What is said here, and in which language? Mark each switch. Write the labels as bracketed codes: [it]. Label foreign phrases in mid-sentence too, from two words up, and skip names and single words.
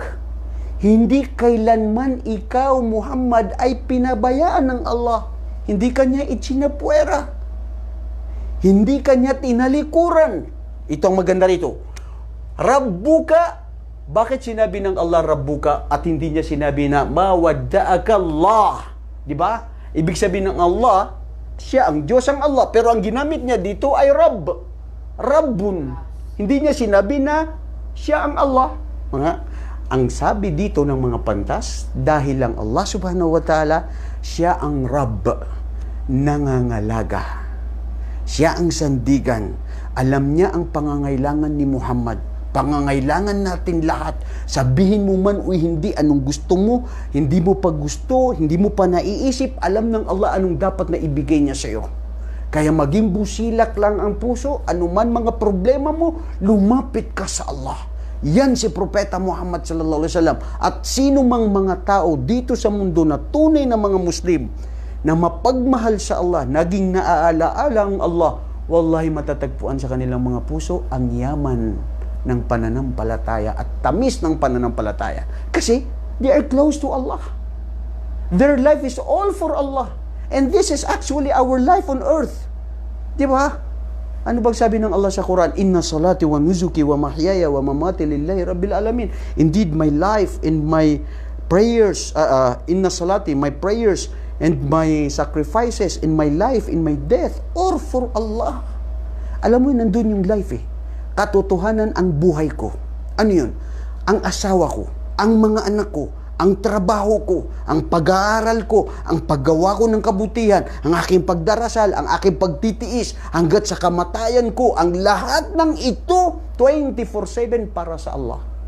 [tl] Hindi kailanman ikaw, Muhammad, ay pinabayaan ng Allah. Hindi kanya itsinapwera. Hindi kanya tinalikuran. Ito ang maganda rito. Rabbuka. Bakit sinabi ng Allah Rabbuka at hindi niya sinabi na mawadda'aka Allah? Di ba? Ibig sabihin ng Allah, siya ang Diyos ang Allah. Pero ang ginamit niya dito ay Rabb. Rabbun. Hindi niya sinabi na siya ang Allah. Ang sabi dito ng mga pantas, dahil lang Allah [ar] سبحانه وتعالى, [tl] siya ang Rabb, nangangalaga. Siya ang sandigan. Alam niya ang pangangailangan ni Muhammad. Pangangailangan natin lahat. Sabihin mo man o hindi, anong gusto mo, hindi mo pa gusto, hindi mo pa naiisip, alam ng Allah anong dapat na ibigay niya sa iyo. Kaya maging busilak lang ang puso, anuman mga problema mo, lumapit ka sa Allah. Yan si Propeta Muhammad [ar] صلى الله عليه وسلم. [tl] At sino mang mga tao dito sa mundo na tunay na mga Muslim na mapagmahal sa Allah, naging naaalaala ang Allah, wallahi matatagpuan sa kanilang mga puso ang yaman ng pananampalataya at tamis ng pananampalataya. [en] Kasi they are close to Allah. Their life is all for Allah. And this is actually our life on earth. [tl] Di ba? Ano bang sabi ng Allah sa Quran? [ar] إن صلاتي ونسكي ومحياي ومماتي لله رب العالمين. [en] Indeed, my life and my prayers, [ar] إن صلاتي, [en] my prayers and my sacrifices in my life, in my death, or for Allah. [tl] Alam mo, nandun yung life eh. Katotohanan ang buhay ko. Ano yun? Ang asawa ko, ang mga anak ko, ang trabaho ko, ang pag-aaral ko, ang paggawa ko ng kabutihan, ang aking pagdarasal, ang aking pagtitiis, hanggat sa kamatayan ko, ang lahat ng ito, 24/7 para sa Allah.